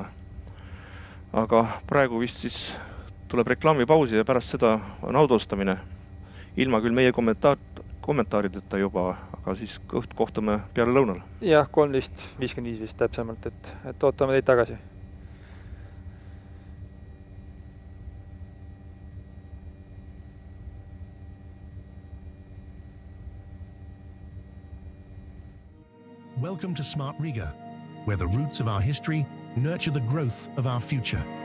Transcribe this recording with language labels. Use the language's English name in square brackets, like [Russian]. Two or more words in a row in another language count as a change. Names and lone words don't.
[Estonian] Aga praegu vist siis tuleb reklaamipausi ja pärast seda on autostamine. Ilma küll meie kommentaarideta juba, aga siis kohtume peale lõunal. Jah, 13.55 vist täpsemalt, et ootame teid tagasi. [English] Welcome to Smart Riga, where the roots of our history nurture the growth of our future.